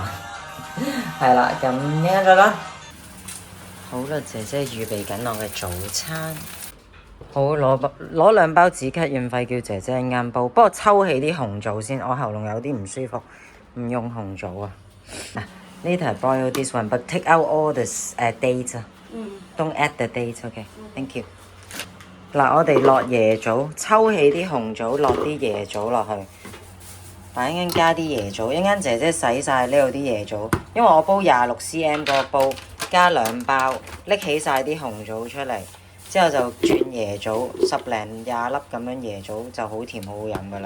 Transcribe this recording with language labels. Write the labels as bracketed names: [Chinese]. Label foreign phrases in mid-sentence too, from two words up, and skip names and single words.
[Cantonese] 係啦，咁一陣再講。好啦，姐姐預備緊我嘅早餐。好，攞2包止咳潤肺，叫姐姐啱煲。不過抽起啲紅棗先，我喉嚨有啲唔舒服。唔用紅棗啊！嗱，呢題 [English] boil this one, but take out all the dates 啊。Don't add the dates, okay? Thank you。 [Cantonese] 嗱，我哋落椰棗，抽起啲紅棗，落啲椰棗落去。嗱，一陣加啲椰棗，一陣姐姐洗晒呢度啲椰棗，因為我煲26cm 嗰個煲，加2包，拎起晒啲紅棗出嚟，之後就轉椰棗，10-20粒咁樣椰棗就好甜好好飲噶啦。